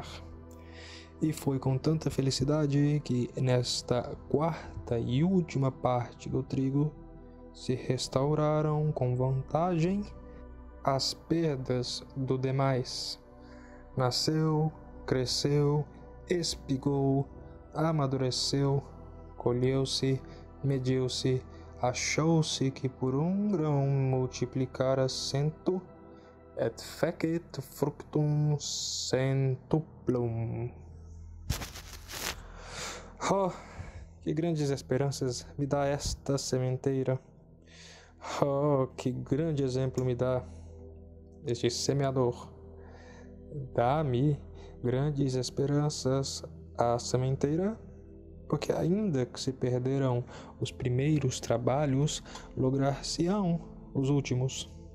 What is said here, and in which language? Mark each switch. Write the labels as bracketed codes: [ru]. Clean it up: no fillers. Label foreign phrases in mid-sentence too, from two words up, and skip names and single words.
[pt] E foi com tanta felicidade que nesta 4ª e última parte do trigo se restauraram com vantagem as perdas do demais. Nasceu, cresceu, espigou, amadureceu, colheu-se, mediu-se, achou-se que por um grão multiplicara 100 [la] et fecit fructum centuplum. [pt] Oh, que grandes esperanças me dá esta sementeira! Oh, que grande exemplo me dá este semeador! Dá-me grandes esperanças a sementeira, porque ainda que se perderam os primeiros trabalhos, lograr-se-ão os últimos.